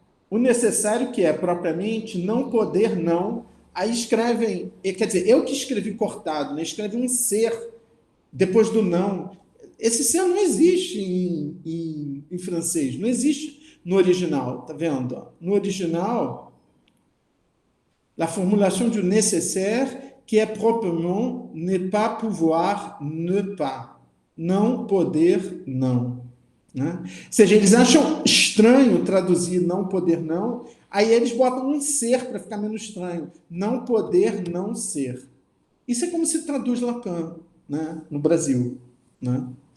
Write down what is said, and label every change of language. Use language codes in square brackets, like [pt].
[pt] O necessário, que é propriamente não poder não, aí escrevem, quer dizer, eu que escrevi cortado, né? Escreve um ser depois do não. esse ser não existe em francês, não existe no original, tá vendo? No original, [fr] la formulation du nécessaire, qui est proprement ne pas pouvoir, ne pas. [pt] Não poder, não. Né? Ou seja, eles acham estranho traduzir não poder, não, aí eles botam um ser para ficar menos estranho. Não poder, não ser. Isso é como se traduz Lacan, né, no Brasil. Né?